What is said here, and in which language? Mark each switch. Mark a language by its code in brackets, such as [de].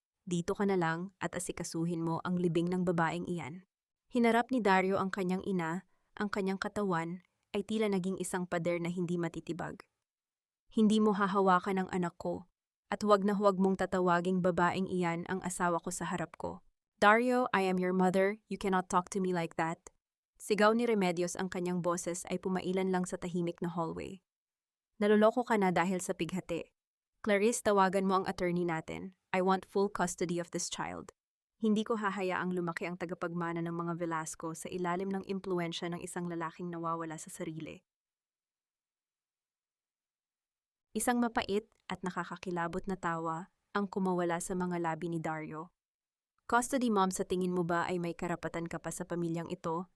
[tl] Dito ka na lang at asikasuhin mo ang libing ng babaeng iyan." Hinarap ni Dario ang kanyang ina, ang kanyang katawan ay tila naging isang pader na hindi matitibag. "Hindi mo hahawakan ang anak ko, at huwag na huwag mong tatawaging babaeng iyan ang asawa ko sa harap ko. [en] Dario, I am your mother, you cannot talk to me like that." [tl] Sigaw ni Remedios, ang kanyang boses ay pumailan lang sa tahimik na hallway. "Naloloko ka na dahil sa pighati. Clarice, tawagan mo ang attorney natin. [en] I want full custody of this child. [tl] Hindi ko hahayaang lumaki ang tagapagmana ng mga Velasco sa ilalim ng impluensya ng isang lalaking nawawala sa sarili." Isang mapait at nakakakilabot na tawa ang kumawala sa mga labi ni Dario. "Custody, mom, sa tingin mo ba ay may karapatan ka pa sa pamilyang ito?